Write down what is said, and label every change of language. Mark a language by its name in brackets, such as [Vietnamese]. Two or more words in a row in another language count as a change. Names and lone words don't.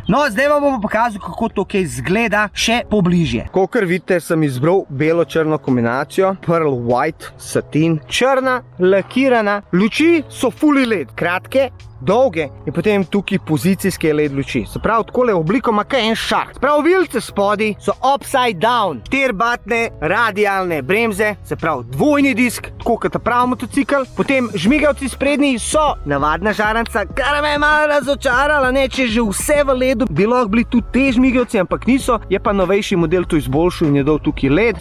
[Slovenian] No, zdaj vam bom pokazal, kako to kaj izgleda še pobližje. Kakor vidite, sem izbral belo-črno kombinacijo, Pearl White, satin, črna, lakirana, luči so [English] fully LED, [Slovenian] kratke, dolge in potem tukaj pozicijske LED luči. Se pravi, takole obliko ima kaj en šart. Se pravi, ovilce spodaj so [English] upside down, [Slovenian] 4-batne radialne bremze, se pravi dvojni disk, tako kot pravi motocikl. Potem žmigavci sprednji so navadna žaranca, kar me je malo razočarala, ne, če že vse v ledu bi lahko bili tudi te žmigavci, ampak niso, je pa novejši model to izboljšal in je dal tukaj LED.